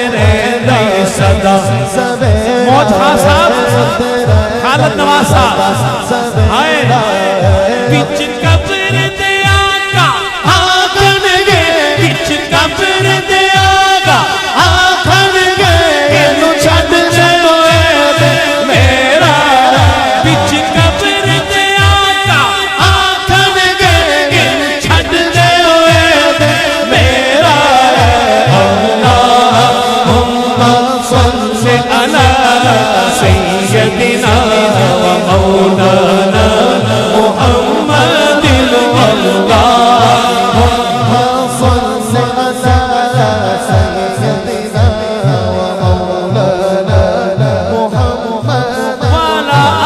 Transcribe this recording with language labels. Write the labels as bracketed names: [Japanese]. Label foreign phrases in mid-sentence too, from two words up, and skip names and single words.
[Punjabi] رہندا ہی سدا سویرا موج خان صاحب خالد نواز صاحب ہائے وچ قبر دے آقا آکھنگے وچ قبر دے آقا آکھنگے اینوں چھڈ جاؤ میرا وچ قبر دے آقا آکھنگے اینوں چھڈ جاؤ میرا बिच कब्र दे आका आखणगे इनु छड्ड जाओ मेरा [Arabic] اللهم صل على سيدنا ومولانا محمد اللهم صل على سيدنا ومولانا محمد وعلى